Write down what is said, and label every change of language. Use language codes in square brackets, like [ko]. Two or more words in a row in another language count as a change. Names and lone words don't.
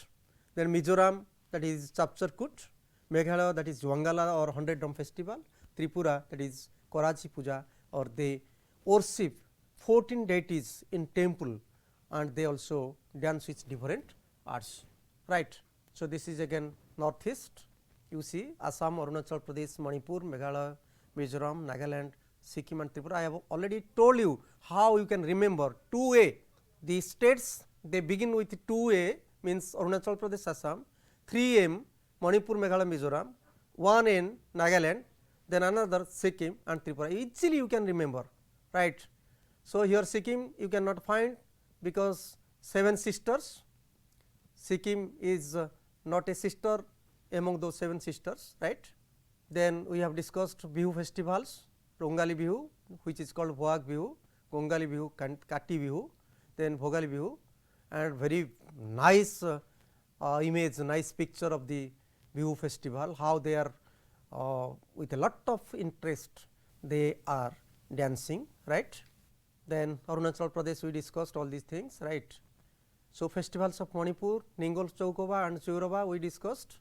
[en] Then Mizoram, that is Chapchar-Kut, Meghalaya, that is Wangala or 100 Drum festival, Tripura, that is Karachi Puja, or they worship 14 deities in temple, and they also dance with different arts, right. So, this is again northeast, you see Assam, Arunachal Pradesh, Manipur, Meghalaya, Mizoram, Nagaland, Sikkim and Tripura. I have already told you how you can remember 2A, the states they begin with 2A means Arunachal Pradesh, Assam, 3M Manipur, Meghalaya, Mizoram, 1N Nagaland, then another Sikkim and Tripura. Easily you can remember, right. So, here Sikkim you cannot find, because 7 sisters, Sikkim is not a sister among those 7 sisters, right. Then we have discussed Bihu festivals, Rongali Bihu which is called Bhoag Bihu, Kongali Bihu, Kati Bihu, then Bhogali Bihu, and very nice image, nice picture of the Bihu festival, how they are with a lot of interest they are dancing, right. Then Arunachal Pradesh we discussed all these things, right. So, festivals of Manipur, Ningol Chokova and Chaurava we discussed.